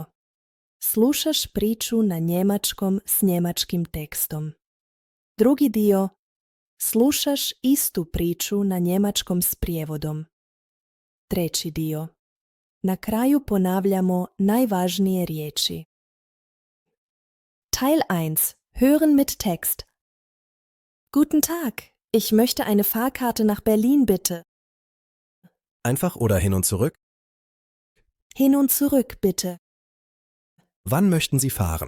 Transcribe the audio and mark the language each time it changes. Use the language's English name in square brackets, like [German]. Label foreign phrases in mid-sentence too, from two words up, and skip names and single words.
[Croatian] Slušaš priču na njemačkom s njemačkim tekstom. Drugi dio. Slušaš istu priču na njemačkom s prijevodom. Treći dio. Na kraju ponavljamo najvažnije riječi. [German] Teil 1. Hören mit Text. Guten Tag, ich möchte eine Fahrkarte nach Berlin bitte. Einfach oder hin und zurück? Hin und zurück bitte. Wann möchten Sie fahren?